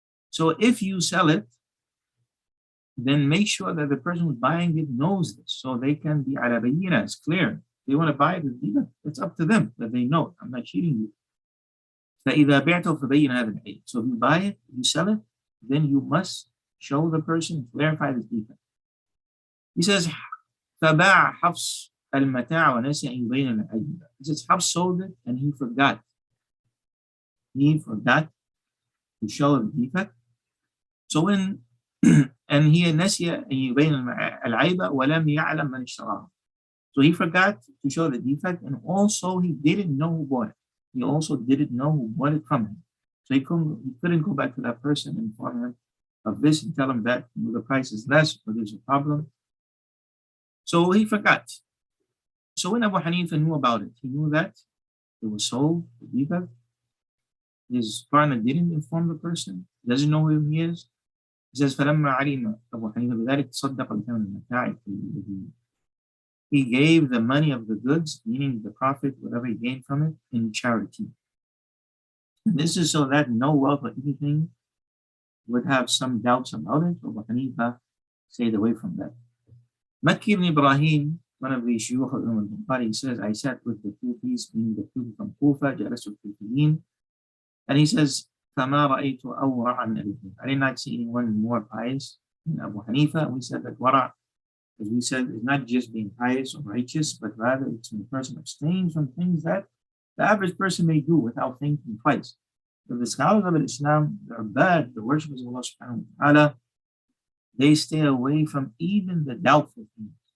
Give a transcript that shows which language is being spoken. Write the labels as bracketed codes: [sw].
[en] So if you sell it, then make sure that the person who's buying it knows this, so they can be [ar] ala bayyina, [en] it's clear. They want to buy it, it's up to them, that they know, I'm not cheating you. [ar] فَإِذَا بِعْتَ فَبَيِّنَ هَذَا الْعَيْبِ. [en] So if you buy it, you sell it, then you must show the person, clarify the defect. He says, [ar] فَبَاعَ حَفْص الْمَتَاعَ وَنَسِيَ أَنْ يُبَيِّنَ الْعَيْبِ. [en] He says, Hafs sold it and he forgot. He forgot to show the defect. So when and he [ar] نسي أن يبين العيب ولم يعلم من اشتراه. [en] So he forgot to show the defect, and also he didn't know who bought it. He also didn't know who bought it from him. So he couldn't go back to that person and inform him of this and tell him that the price is less or there's a problem. So he forgot. So when Abu Hanifa knew about it, he knew that it was sold, the defect. His partner didn't inform the person, doesn't know who he is. He says, [ar] فَلَمَّا عَلِمَ أَبُو حَنِيفَ بِذَلِكَ تَصَدَّقَ بِثَمَنِ الْمَتَاعِ. [en] He gave the money of the goods, meaning the profit, whatever he gained from it, in charity. And this is so that no wealth or anything would have some doubts about it. Abu Hanifa stayed away from that. Makki ibn Ibrahim, one of the shuyukh of Imam al-Bukhari, says, I sat with the Kufis, meaning the Kufi from Kufa, [ar] جَلَسُ الْكُوفِيِّينَ. [en] And he says, [ar] فَمَا رَأَيْتُ أَوْرَعَ مِنْ أَبِي حَنِيفَ. [en] I did not see anyone more pious than Abu Hanifa. We said that wara', as we said, is not just being pious or righteous, but rather it's when a person abstains from things that the average person may do without thinking twice. But the scholars of Islam, they're bad, the worshippers of Allah subhanahu wa ta'ala, they stay away from even the doubtful things.